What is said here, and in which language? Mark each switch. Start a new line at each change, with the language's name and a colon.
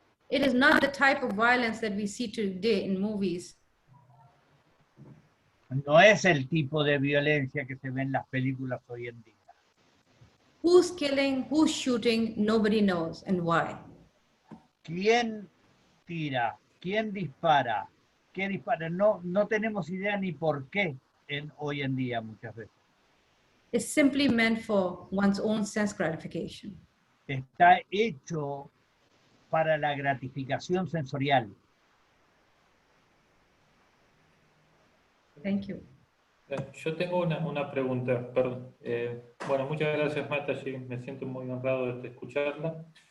English: It is not the type of violence that we see today in movies.
Spanish: No es el tipo de violencia que se ve en las películas hoy en día.
English: Who's killing, who's shooting, nobody knows, and why.
Spanish: ¿Quién tira? ¿Quién dispara? ¿Qué dispara? No tenemos idea ni por qué hoy en día muchas veces.
English: It's simply meant for one's own sense gratification.
Spanish: Está hecho para la gratificación sensorial.
English: Thank you.
Spanish: Yo tengo una pregunta, perdón. Bueno, muchas gracias, Mataji, me siento muy honrado de escucharla.